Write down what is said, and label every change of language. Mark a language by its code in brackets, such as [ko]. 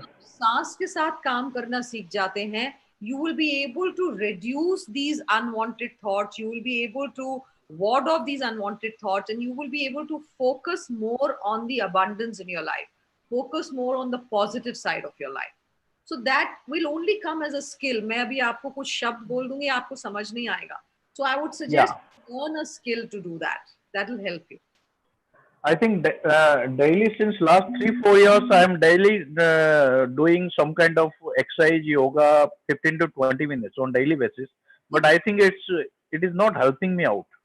[hi] तो सांस के साथ काम करना सीख जाते हैं, [en] you will be able to reduce these unwanted thoughts. You will be able to ward off these unwanted thoughts, and you will be able to focus more on the abundance in your life. Focus more on the positive side of your life. So that will only come as a skill. [hi] मैं अभी आपको कुछ शब्द बोल दूंगी, आपको समझ नहीं आएगा. [en] So I would suggest learn a skill to do that. That will help you. I think daily since last 3-4 years, I am daily doing some kind of exercise, yoga, 15 to 20 minutes on daily basis. But I think it is not helping me out.